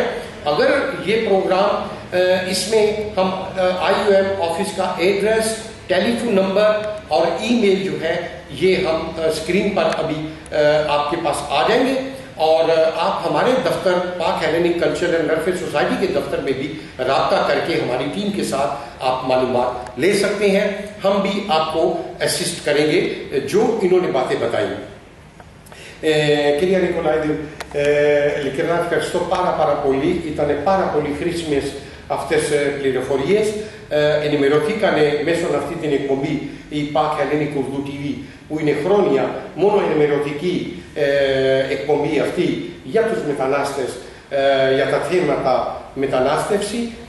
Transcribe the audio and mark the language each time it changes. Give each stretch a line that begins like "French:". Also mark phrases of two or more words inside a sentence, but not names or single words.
Urdu: اگر یہ پروگرام اس میں ہم IOM آفس کا ایڈریس،
English: telephone number
Urdu: اور ای میل جو ہے یہ ہم اسکرین پر ابھی آپ کے پاس آ جائیں گے اور آپ ہمارے دفتر پاک ہیلینک کلچر اینڈ ویلفیئر سوسائٹی کے دفتر میں بھی رابطہ کر کے ہماری ٹیم کے ساتھ آپ معلومات لے سکتے ہیں. ہم بھی آپ کو اسسٹ کریں گے جو انہوں نے باتیں بتائی.
Greek: Κυρία Νικολάηδη, ειλικρινά ευχαριστώ πάρα πολύ. Ήταν πάρα πολύ χρήσιμες αυτές πληροφορίες. Ενημερωθήκανε μέσω αυτή την εκπομπή η PAK Hellenic Urdu TV που είναι χρόνια μόνο ενημερωτική εκπομπή αυτή για τους μετανάστες, για τα θέματα μετανάστευση.